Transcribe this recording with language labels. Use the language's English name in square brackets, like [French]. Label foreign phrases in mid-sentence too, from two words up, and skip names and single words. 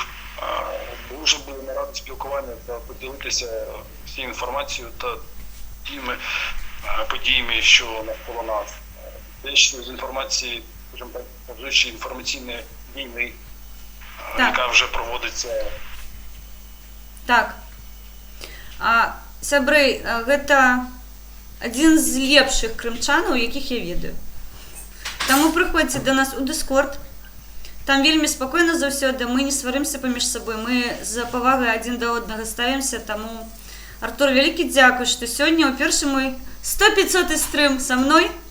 [Ukrainian] Дуже будемо раді спілкування та поділитися всією інформацією та тими подіями, що навколо нас. Дещо з інформації, скажімо так, позичі інформаційної війни, яка вже проводиться. Так. [Belarusian] Сябры, гэта один з лепших крымчанаў, якіх я ведаю. Таму прыходзьце до нас у Discord. Там вельмі спакойна заўсёды, мы не сварымся паміж сабой, мы за павагай адзін да аднаго ставімся, таму Артур, вялікі дзякуй, што сёння ў першы мой 100-500 стрым са мной.